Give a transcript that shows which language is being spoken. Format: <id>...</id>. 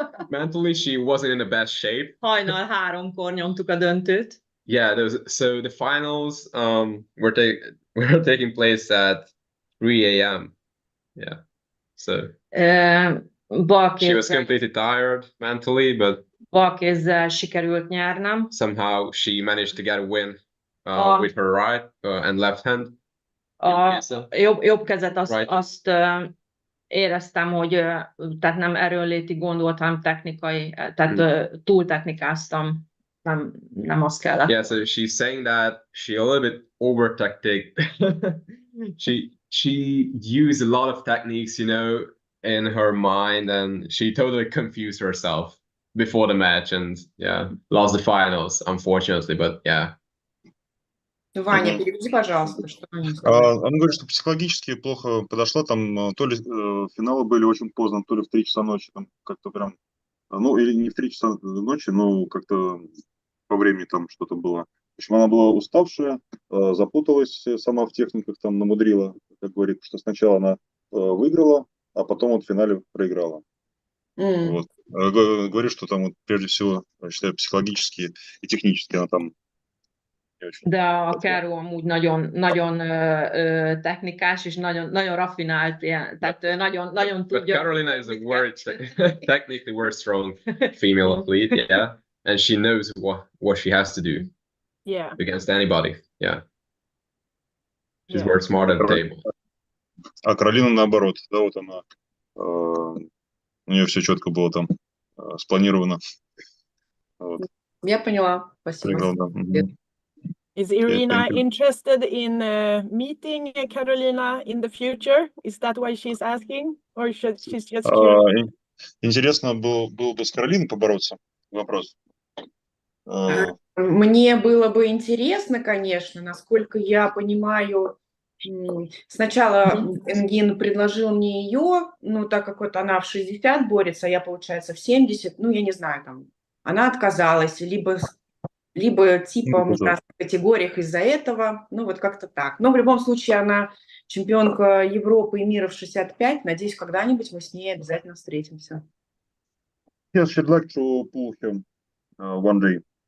<en>Mentally, she wasn't in the best shape.</en> <hu>Hajnal 3-kor nyomtuk a döntőt.</hu> <en>Yeah, so the finals were taking place at 3 a.m. Yeah, so she was completely tired mentally, but</en> <hu>bal kézzel sikerült nyernem.</hu> <en>somehow she managed to get a win with her right and left hand.</en> <hu>A jobb kezet azt éreztem, hogy tehát nem erőnléti gond volt, hanem technikai, tehát túl technikáztam, nem azt kellett.</hu> <en>Yeah, so she's saying that she a little bit over tactic. she used a lot of techniques, in her mind, and she totally confused herself before the match, and lost the finals, unfortunately, but yeah.</en> <ru>Ваня, переведи, пожалуйста, что они сказали. Она говорит, что психологически плохо подошла, там то ли финалы были очень поздно, то ли в 3 часа ночи, там как-то прям, ну или не в 3 часа ночи, но как-то по времени там что-то было. В общем, она была уставшая, запуталась сама в техниках, там намудрила, как говорит, что сначала она выиграла, а потом вот в финале проиграла. Вот. Говорю, что там вот прежде всего, считаю, психологически и технически она там не очень.</ru> <hu>De a Kero amúgy nagyon technikás és nagyon raffinált, tehát nagyon</hu> <en>But</en> <hu>tudja.</hu> <en>Carolina is a very technically very strong female athlete, yeah, and she knows what she has to do against anybody, yeah. She's very smart at the table.</en> <ru>А Каролина наоборот, да, вот она, у нее все четко было там спланировано. Вот. Я поняла. Спасибо.</ru> <en>Is Irina interested in meeting Carolina in the future? Is that why she's asking? Or she's just curious?</en> <ru>Интересно было бы с Каролиной побороться? Вопрос. Мне было бы интересно, конечно, насколько я понимаю, сначала Энгин предложил мне ее, ну, так как вот она в 60 борется, а я, получается, в 70, ну, я не знаю, там, она отказалась, либо типа в разных категориях из-за этого, ну, вот как-то так. Но в любом случае она чемпионка Европы и мира в 65, надеюсь, когда-нибудь мы с ней обязательно встретимся.</ru> <en>Yes, she'd like to pull him one day.</en>